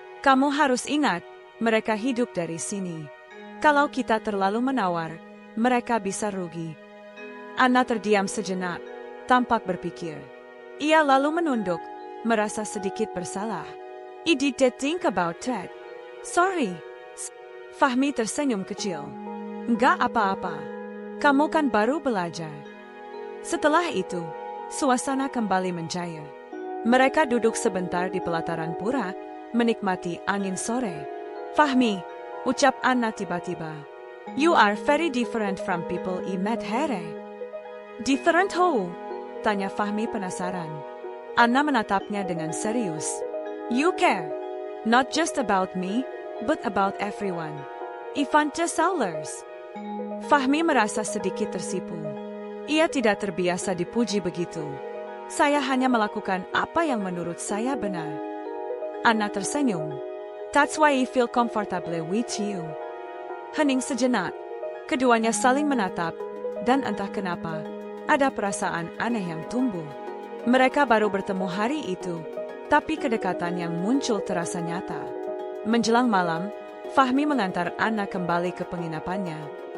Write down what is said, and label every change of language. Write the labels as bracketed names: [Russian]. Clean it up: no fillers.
[Indonesian] Kamu harus ingat, mereka hidup dari sini. Kalau kita terlalu menawar, mereka bisa rugi. Anna terdiam sejenak, tampak berpikir. Ia lalu menunduk, merasa sedikit bersalah. [English] I didn't think about that. Sorry. [Indonesian] Fahmi tersenyum kecil. Enggak apa-apa. Kamu kan baru belajar. Setelah itu, suasana kembali mencair. Mereka duduk sebentar di pelataran pura, menikmati angin sore. Fahmi, ucap Anna tiba-tiba. [English] You are very different from people I met here. Different how? [Indonesian] Tanya Fahmi penasaran. Anna menatapnya dengan serius. [English] You care. Not just about me, but about everyone. Even the sellers. [Indonesian] Fahmi merasa sedikit tersipu. Ia tidak terbiasa dipuji begitu. Saya hanya melakukan apa yang menurut saya benar. Anna tersenyum. [English] That's why I feel comfortable with you. [Indonesian] Hening sejenak. Keduanya saling menatap, dan entah kenapa, ada perasaan aneh yang tumbuh. Mereka baru bertemu hari itu, tapi kedekatan yang muncul terasa nyata. Menjelang malam, Fahmi mengantar Anna kembali ke penginapannya.